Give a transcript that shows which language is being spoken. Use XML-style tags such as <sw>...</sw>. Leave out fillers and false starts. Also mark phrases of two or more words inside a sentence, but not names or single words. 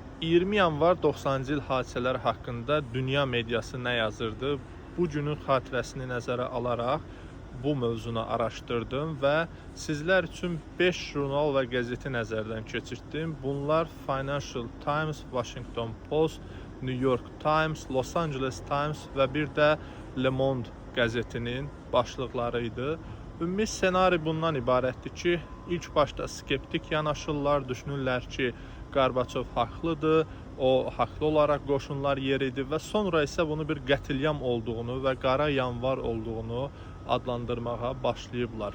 <az>20 yanvar 90-cı il hadisələri haqqında dünya mediası nə yazırdı? Bu günün xatirəsini nəzərə alaraq bu mövzunu araşdırdım və sizlər üçün 5 jurnal və qəzeti nəzərdən keçirtdim. Bunlar Financial Times, Washington Post, New York Times, Los Angeles Times və bir də Le Monde qəzetinin başlıqları idi. Ümumi ssenari bundan ibarətdir ki, ilk başda skeptik yanaşırlar, düşünürlər ki, Qarbaçov haqlıdır, o haqlı olaraq qoşunlar yeridi və sonra isə bunu bir qətilyam olduğunu və qara yanvar olduğunu adlandırmağa başlayıblar.</az>